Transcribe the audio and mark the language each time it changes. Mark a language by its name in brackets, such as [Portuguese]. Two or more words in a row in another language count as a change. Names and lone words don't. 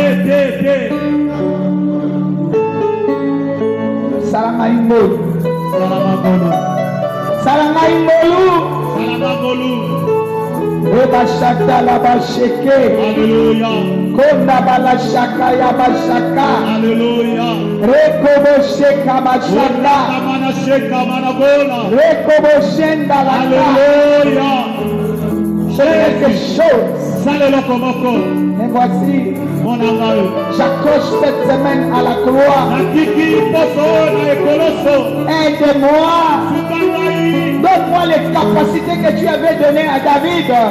[French] Salama Imbolu. Salama Imbolu. Eba shaka la ba sheke. Alléluia. Konda bala shaka ya ba shaka. Alléluia. Rekobo sheka ba shaka. Mana sheka mana bola. Rekobo shenda la. Alléluia. C'est quelque chose. Mais voici, j'accroche cette semaine à la croix. Aide-moi. Donne-moi les capacités que tu avais données à David.